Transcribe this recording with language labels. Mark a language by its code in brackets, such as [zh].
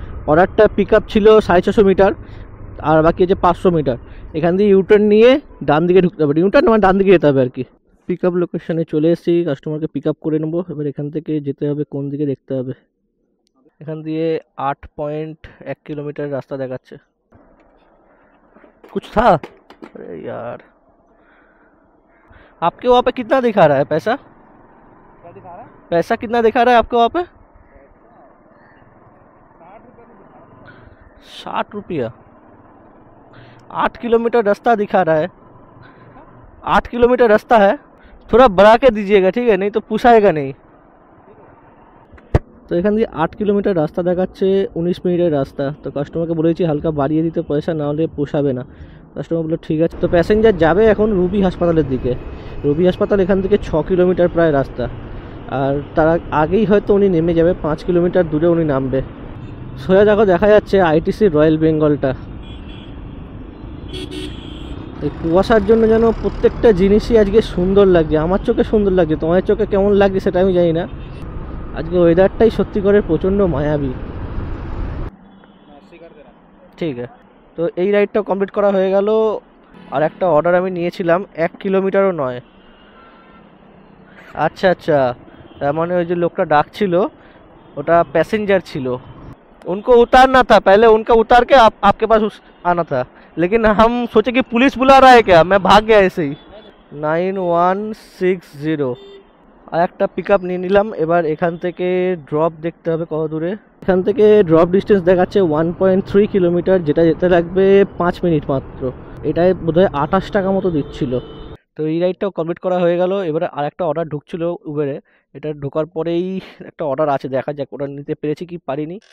[bn] অর্ডারটা pick up ছিল 650 metre, আর বাকি আছে 500 মিটার। এখান দিয়ে ইউটার্ন নিয়ে ডান দিকে ঢুকতে হবে, ইউটার্ন মানে ডান দিকে যেতে হবে আর কি। পিক আপ লোকেশনে চলে এসেছি, কাস্টমারকে পিক আপ করে নেবো। এবার এখান থেকে যেতে হবে কোন দিকে দেখতে হবে। এখান দিয়ে 8.1 [hi] किलोमीटर रास्ता [bn] দেখাচ্ছে। [hi] कुछ था? अरे यार आपके वहाँ पे कितना दिखा रहा है पैसा? क्या दिखा रहा है? पैसा कितना दिखा रहा है आपके वहाँ पे? 60 रुपया। 8 किलोमीटर रास्ता दिखा रहा है, 8 किलोमीटर रास्ता है। थोड़ा बढ़ा के दीजिएगा ठीक है, नहीं तो पुषाएगा नहीं। [bn] तो এখান দিয়ে 8 কিলোমিটার রাস্তা দেখাচ্ছে, 19 মিনিটের রাস্তা। তো কাস্টমারকে বলেছি হালকা বাড়িয়ে দিতে পয়সা, না হলে পোষাবে না। কাস্টমার বললো ঠিক আছে। তো প্যাসেঞ্জার যাবে এখন রুবি হাসপাতালের দিকে। রুবি হাসপাতাল এখান থেকে 6 কিলোমিটার প্রায় রাস্তা, আর তার আগেই হয়তো উনি নেমে যাবে, 5 কিলোমিটার দূরে উনি নামবে। সোজা দেখো দেখা যাচ্ছে আইটিসি রয়্যাল বেঙ্গলটা। এই কুয়াশার জন্য যেন প্রত্যেকটা জিনিসই আজকে সুন্দর লাগছে, আমার চোখে সুন্দর লাগছে, তোমার চোখে কেমন লাগছে সেটা আমি জানি না। আজকে ওয়েদারটাই সত্যি করে প্রচণ্ড মায়াবী। ঠিক আছে, তো এই রাইডটা কমপ্লিট করা হয়ে গেল। আর একটা অর্ডার আমি নিয়েছিলাম, 1 কিলোমিটারও নয়। আচ্ছা আচ্ছা, তার মানে ওই যে লোকটা ডাকছিল ওটা প্যাসেঞ্জার ছিল। [hi] उनको उतारना था पहले, उनका उतार के आपके पास आना था, लेकिन हम सोचे कि पुलिस बुला रहा है क्या, मैं भाग गया ऐसे ही। [bn] 9160 আর একটা পিক আপ নিয়ে নিলাম। এবার এখান থেকে ড্রপ দেখতে হবে কত দূরে। এখান থেকে ড্রপ ডিস্টেন্স দেখাচ্ছে 1.3 কিলোমিটার, যেটা যেতে লাগবে 5 মিনিট মাত্র। এটাই বোধহয় 28 টাকা মতো দিচ্ছিল। তো এই রাইডটাও কমপ্লিট করা হয়ে গেল। এবারে আর একটা অর্ডার ঢুকছিল উবেরে, এটা ঢোকার পরেই একটা অর্ডার আছে, দেখা যাক ওটা নিতে পেরেছি কি পারিনি।